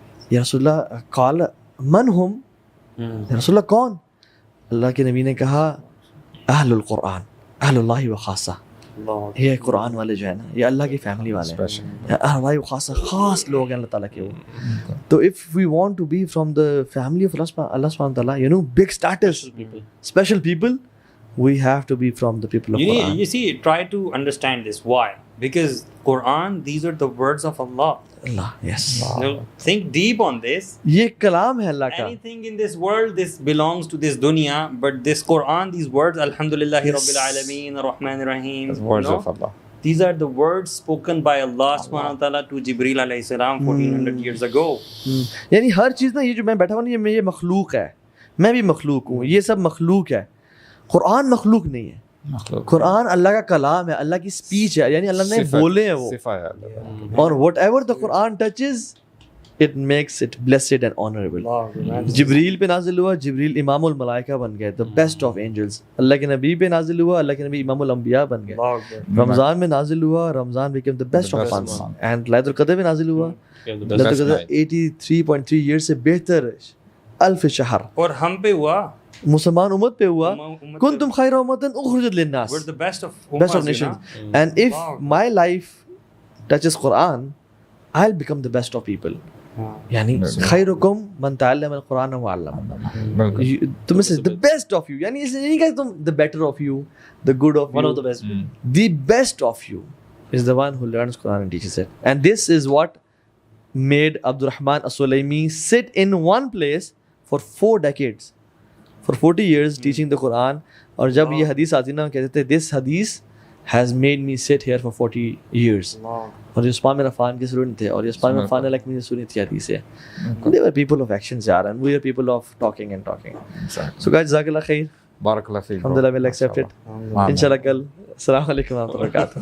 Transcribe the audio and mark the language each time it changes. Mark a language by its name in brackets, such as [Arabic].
[Arabic] یا رسول اللہ قال من ہم, [Urdu] یا رسول اللہ کون؟ اللہ کے نبی نے کہا [Arabic] اہل القرآن, اہل اللہ و خاصہ, [Urdu] یہ قرآن والے جو ہے نا, یہ اللہ کی فیملی والے ہیں, اللہ و خاصہ, خاص لوگ ہیں اللہ تعالیٰ کے وہ. [English] تو if we want to be from the family of اللہ سبحانہ وتعالیٰ, you know, big status, special people, we have to be from the people of Quran. You see, try to understand this. Why? Because Quran, these are the words of Allah. Allah, yes. You know, think deep on this. [Urdu] یہ کلام ہے اللہ کا. [English] Anything in this world, this belongs to this dunya, but this Quran, these words, [Arabic] Alhamdulillahi Rabbil Alameen, Ar-Rahman Ar-Rahim, [English] the words of Allah. These are the words spoken by Allah subhanahu wa ta'ala to Jibreel alayhi salam 1400 years ago. [Urdu] یعنی ہر چیز نا, یہ جو میں بیٹھا ہوں نا, یہ مخلوق ہے, میں بھی مخلوق ہوں, یہ سب مخلوق ہے. قرآن مخلوق نہیں ہے, قرآن اللہ کا کلام ہے, اللہ کی اسپیچ ہے, یعنی اللہ نے بولے ہیں وہ, اور [English] Whatever the قرآن touches it makes it blessed and honourable. [Urdu] جبریل پہ نازل ہوا, جبریل امام الملائکہ بن گئے, [English] The best of angels. [Urdu] اللہ کے نبی پہ نازل ہوا, اللہ کے نبی امام الانبیاء بن گئے. رمضان میں نازل ہوا, [English] رمضان become the best of months. [Urdu] And لیلۃ القدر میں نازل ہوا, لیلۃ القدر 83.3 ایئرس سے بہتر [Arabic] الف شہر. [Urdu] اور ہم پہ ہوا, مسلمان امت پہ ہوا, [Arabic] کنتم خیر امۃ اخرجت للناس, [English] we're the best of nations. And if my life touches Quran, I'll become the best of people. یعنی [Arabic] خیرکم من تعلم القرآن وعلمہ, [Urdu] تم سے [English] the best of you, [Urdu] یعنی اس نہیں کہ تم [English] the better of you, the good of you, one of the best, the best of you is the one who learns Quran and teaches it. And this is what made Abdurrahman as-Sulaimi sit in one place for 4 decades, for 40 years teaching the Quran. [Urdu] اور جب یہ حدیث آتی نا, کہتے تھے [English] this hadith has made me sit here for 40 years. [Urdu] اور یہ عثمان بن عفان کے سنتے تھے, اور یہ عثمان بن عفان نے نے سنی تھی حدیث ہے. [English] They were people of actions یار, and we are people of talking and talking. So guys, [Arabic] جزاک اللہ خیر, بارک اللہ فیک, الحمدللہ [English] we'll accept it. [Arabic] انشاءاللہ کل. السلام علیکم و رحمۃ اللہ وبرکاتہ.